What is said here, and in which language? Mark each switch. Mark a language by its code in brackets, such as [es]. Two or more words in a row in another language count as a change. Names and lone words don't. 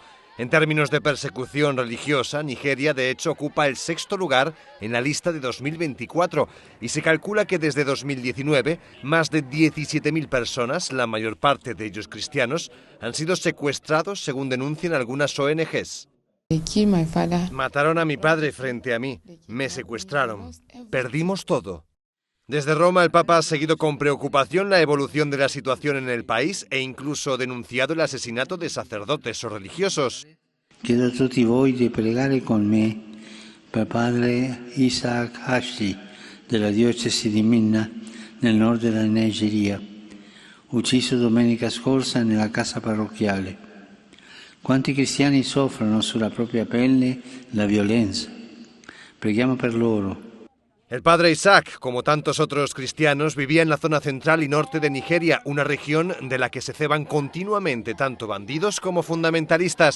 [es] En términos de persecución religiosa, Nigeria de hecho ocupa el 6º lugar en la lista de 2024 y se calcula que desde 2019 más de 17.000 personas, la mayor parte de ellos cristianos, han sido secuestrados según denuncian algunas ONGs. Mataron a mi padre frente a mí, me secuestraron, perdimos todo. Desde Roma el Papa ha seguido con preocupación la evolución de la situación en el país e incluso denunciado el asesinato de sacerdotes o religiosos. [it] Chiedo a tutti voi di pregare con me per padre Isaac Hashi della diocesi di Minna nel nord della Nigeria, ucciso domenica scorsa nella casa parrocchiale. Quanti cristiani soffrono sulla propria pelle la violenza. Preghiamo per loro. [es] El padre Isaac, como tantos otros cristianos, vivía en la zona central y norte de Nigeria, una región de la que se ceban continuamente tanto bandidos como fundamentalistas.